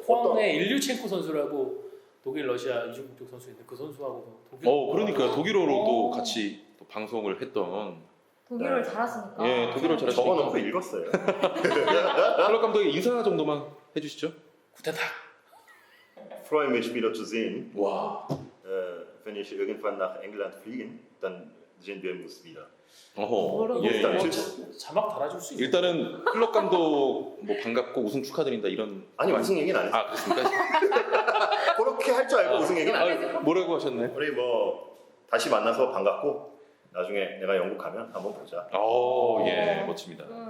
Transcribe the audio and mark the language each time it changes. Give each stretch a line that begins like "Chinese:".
Korean: 그 포항의 일류첸코 선수라고 독일 러시아 이주국적 선수인데 그 선수하고도 그러니까 독일어로도 오. 같이 또 방송을 했던 독일어를 네. 잘하시니까. 예, 독일어를 잘하시니까. 적어놓고 읽었어요. 클럽 감독의 인사 정도만 해주시죠.
German: 구테탁. Freue mich wieder zu sehen.
Korean: 와.
German: Wenn ich irgendwann nach England fliegen, dann sehen wir uns wieder.
Korean: 뭐라고? 예. 일단 자막 달아줄 수 있어요. 일단은 클럽 감독 뭐 반갑고 우승 축하드린다 이런. 아니 우승 얘기는 안 했어요. 아 그렇습니까? 그렇게 할 줄 알고 우승 얘기는 안 했어요. 뭐라고 하셨나요? 우리 뭐 다시 만나서 반갑고 나중에 내가 영국 가면 한번 보자. 예, 멋집니다.